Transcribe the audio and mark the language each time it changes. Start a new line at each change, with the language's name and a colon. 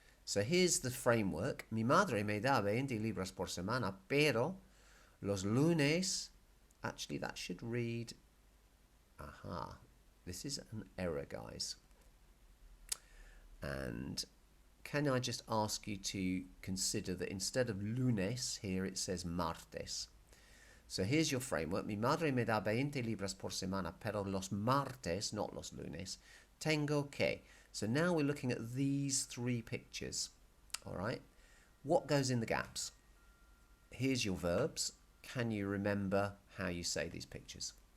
English: So here's the framework.
Spanish: Mi madre me da 20 libras por semana, pero los lunes,
English: actually that should read, this is an error, guys. And can I just ask you to consider that instead of lunes, here it says martes. So here's your framework.
Spanish: Mi madre me da 20 libras por semana, pero los martes, not los lunes, tengo que.
English: So now we're looking at these three pictures. All right. What goes in the gaps? Here's your verbs. Can you remember how you say these pictures?